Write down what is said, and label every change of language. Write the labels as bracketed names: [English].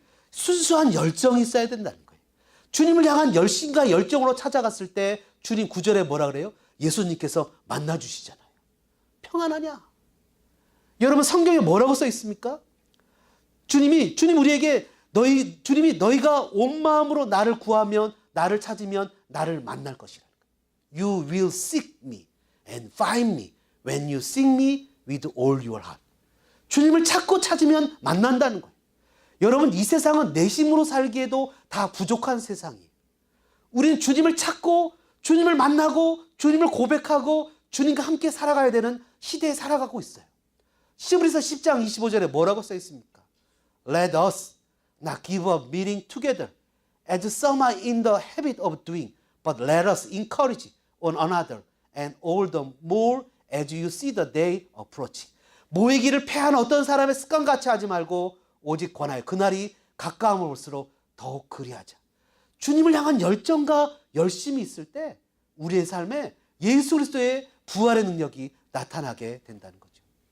[Korean] 순수한 열정이 있어야 된다는 거예요. 주님을 향한 열심과 열정으로 찾아갔을 때 주님 9절에 뭐라 그래요? 예수님께서 만나주시잖아요. 평안하냐? 여러분 성경에 뭐라고 써 있습니까? 주님 우리에게 주님이 너희가 온 마음으로 나를 구하면 나를 찾으면 나를 만날 것이라는 거예요. [English] You will seek me and find me when you seek me with all your heart. [Korean] 주님을 찾고 찾으면 만난다는 거예요. 여러분 이 세상은 내심으로 살기에도 다 부족한 세상이에요. 우리는 주님을 찾고 주님을 만나고 주님을 고백하고 주님과 함께 살아가야 되는 시대에 살아가고 있어요. 시브리서 10장 25절에 뭐라고 써 있습니까? [English] Let us not give up meeting together as some are in the habit of doing, but let us encourage one another and all the more as you see the day approaching. [Korean] 모이기를 패하는 어떤 사람의 습관같이 하지 말고 오직 권하여 그날이 가까움을 볼수록 더욱 그리하자. 주님을 향한 열정과 열심이 있을 때 우리의 삶에 예수 그리스도의 부활의 능력이 나타나게 된다는 거죠.